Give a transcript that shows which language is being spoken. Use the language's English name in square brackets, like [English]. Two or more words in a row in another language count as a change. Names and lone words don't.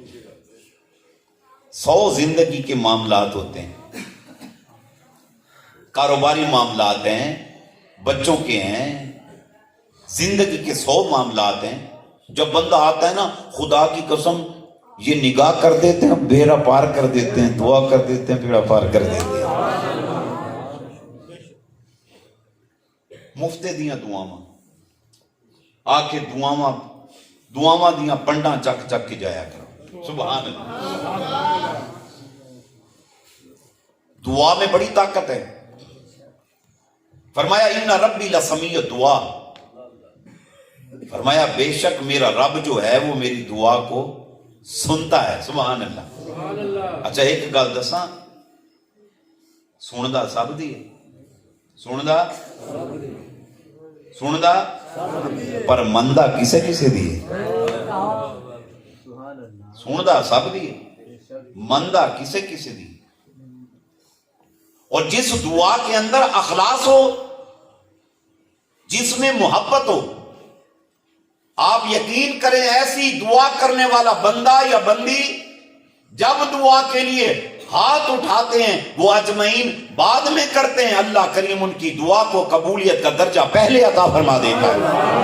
[Urdu] 100 زندگی کے معاملات ہوتے ہیں، کاروباری معاملات ہیں، بچوں کے ہیں، زندگی کے 100 معاملات ہیں۔ جب بندہ آتا ہے نا، خدا کی قسم یہ نگاہ کر دیتے ہیں، بیڑا پار کر دیتے ہیں، دعا کر دیتے ہیں، بیڑا پار کر دیتے ہیں۔ [Punjabi] مفتے دیاں دعاواں آ کے دعاواں دیاں پنڈاں چک چک کے جایا کرو، [Arabic] سبحان اللہ۔ [Urdu] دعا میں بڑی طاقت ہے۔ فرمایا [Arabic] ان ربی لسمیع دعا، [Urdu] فرمایا بے شک میرا رب جو ہے وہ میری دعا کو سنتا ہے، [Arabic] سبحان اللہ۔ [Punjabi] اچھا ایک گل دساں، سندا سب دی ہے، سندا پر مندا کسے کسے دی ہے، سندا سب دی ہے، مندا کسے کسے دی ہے۔ [Urdu] اور جس دعا کے اندر اخلاص ہو، جس میں محبت ہو، آپ یقین کریں ایسی دعا کرنے والا بندہ یا بندی جب دعا کے لیے ہاتھ اٹھاتے ہیں وہ اجمعین بعد میں کرتے ہیں، اللہ کریم ان کی دعا کو قبولیت کا درجہ پہلے عطا فرما دیتا ہے۔